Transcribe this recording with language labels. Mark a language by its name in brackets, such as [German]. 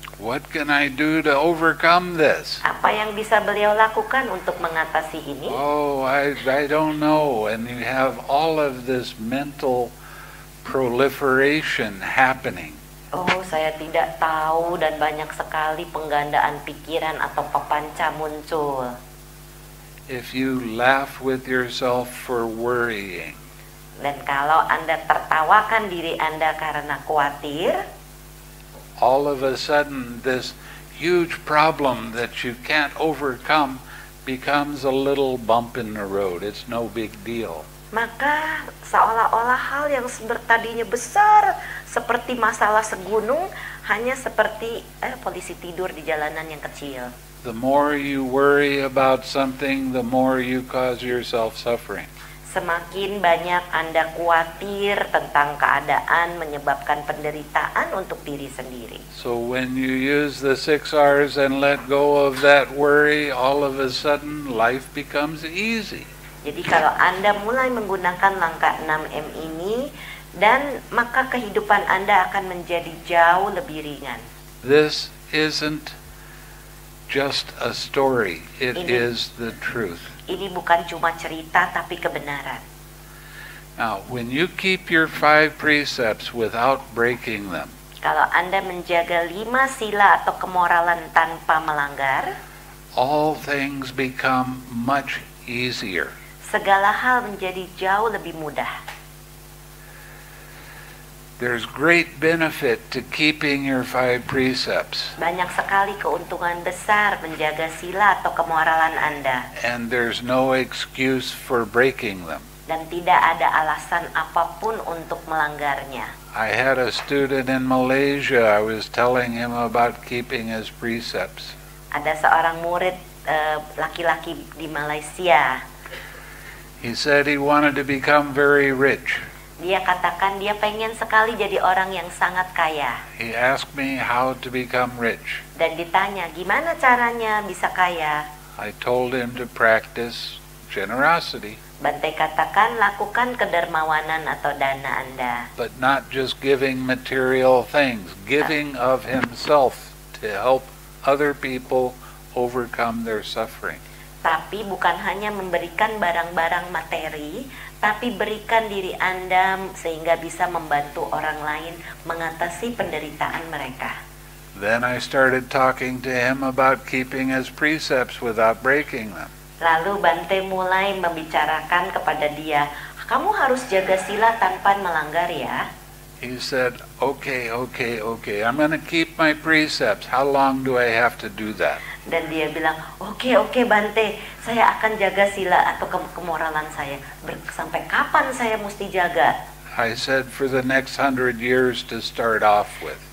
[English] What can I do to overcome this? [Indonesian] Apa yang bisa beliau lakukan untuk mengatasi ini? [English] Oh, I don't know. And you have all of this mental proliferation happening. [Indonesian] Oh, saya tidak tahu, dan banyak sekali penggandaan pikiran atau pepanca muncul. [English] If you laugh with yourself for worrying, [Indonesian] Dan kalau Anda tertawakan diri Anda karena khawatir, [English] all of a sudden this huge problem that you can't overcome becomes a little bump in the road. It's no big deal. [Indonesian] maka seolah-olah hal yang tadinya besar seperti masalah segunung hanya seperti polisi tidur di jalanan yang kecil. [English] The more you worry about something, the more you cause yourself suffering. [Indonesian] Semakin banyak Anda khawatir tentang keadaan, menyebabkan penderitaan untuk diri sendiri. [English] So when you use the 6 R's and let go of that worry, all of a sudden life becomes easy. [Indonesian] Jadi kalau Anda mulai menggunakan langkah 6M ini, dan maka kehidupan Anda akan menjadi jauh lebih ringan. [English] This isn't just a story, it [Indonesian] Ini- [English] is the truth. [Indonesian] Ini bukan cuma cerita, tapi kebenaran. [English] Now, when you keep your 5 precepts without breaking them, [Indonesian] Kalau Anda menjaga 5 sila atau kemoralan tanpa melanggar, [English] all things become much easier. [Indonesian] segala hal menjadi jauh lebih mudah. [English] There's great benefit to keeping your 5 precepts, [Indonesian] Banyak sekali keuntungan besar menjaga sila atau kemoralan Anda, [English] and there's no excuse for breaking them. [Indonesian] dan tidak ada alasan apapun untuk melanggarnya. [English] I had a student in Malaysia, I was telling him about keeping his precepts. [Indonesian] Ada seorang murid laki-laki di Malaysia. [English] He said he wanted to become very rich. [Indonesian] Dia katakan dia pengen sekali jadi orang yang sangat kaya. [English] He asked me how to become rich. [Indonesian] Dan ditanya, gimana caranya bisa kaya? [English] I told him to practice generosity, [Indonesian] Bante katakan, lakukan kedermawanan atau dana Anda. [English] but not just giving material things, giving of himself to help other people overcome their suffering. [Indonesian] Tapi bukan hanya memberikan barang-barang materi, tapi berikan diri Anda sehingga bisa membantu orang lain mengatasi penderitaan mereka. [English] Then I started talking to him about keeping his precepts without breaking them. [Indonesian] Lalu Bante mulai membicarakan kepada dia, kamu harus jaga sila tanpa melanggar ya. [English] He said, okay, I'm going to keep my precepts. How long do I have to do that? [Indonesian] Dan dia bilang, oke Bante, saya akan jaga sila atau kemoralan saya. Sampai kapan saya mesti jaga? [English] I said, for the next 100 years to start off with.